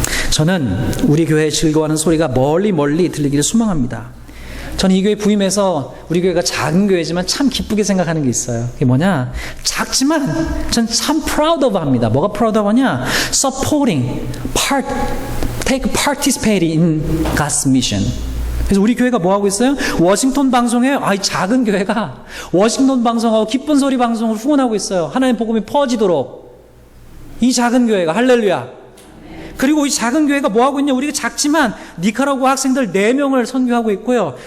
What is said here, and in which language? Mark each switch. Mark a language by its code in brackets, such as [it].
[ko] 저는 우리 교회에 즐거워하는 소리가 멀리 멀리 들리기를 소망합니다. 저는 이 교회 부임해서 우리 교회가 작은 교회지만 참 기쁘게 생각하는 게 있어요. 그게 뭐냐? 작지만 전 참 [en] proud of [ko] 합니다. 뭐가 proud of 하냐? [en] Supporting, participating in God's mission. [ko] 그래서 우리 교회가 뭐 하고 있어요? 워싱턴 방송에, 이 작은 교회가 워싱턴 방송하고 기쁜 소리 방송을 후원하고 있어요. 하나님 복음이 퍼지도록. 이 작은 교회가, 할렐루야. 그리고 이 작은 교회가 뭐 하고 있냐? 우리가 작지만 니카라구아 학생들 4명을 선교하고 있고요.